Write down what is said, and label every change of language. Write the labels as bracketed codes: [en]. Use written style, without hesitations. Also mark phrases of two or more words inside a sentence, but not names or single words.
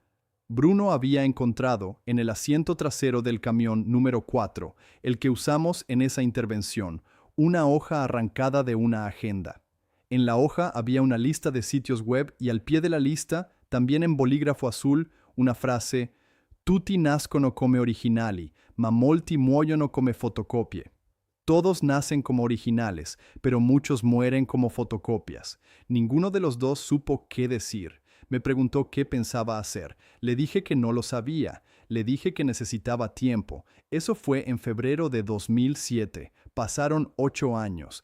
[es] Bruno había encontrado, en el asiento trasero del camión número 4, el que usamos en esa intervención, una hoja arrancada de una agenda. En la hoja había una lista de sitios web y al pie de la lista, también en bolígrafo azul, una frase: [it] Tutti nascono come originali, ma molti muoiono come fotocopie. [es] Todos nacen como originales, pero muchos mueren como fotocopias. Ninguno de los dos supo qué decir. Me preguntó qué pensaba hacer. Le dije que no lo sabía. Le dije que necesitaba tiempo. Eso fue en febrero de 2007. Pasaron 8 años.